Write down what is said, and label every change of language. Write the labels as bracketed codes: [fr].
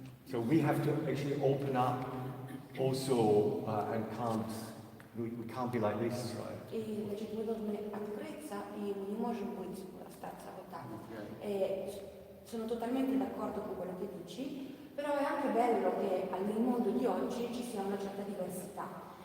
[en] So we have to actually open up also and we can't be like this, right? [ru] И значит, мы должны открыться, и мы не можем остаться вот так. [it] E sono totalmente d'accordo con quello che dici, però è anche bello che nel mondo di oggi ci sia una certa diversità.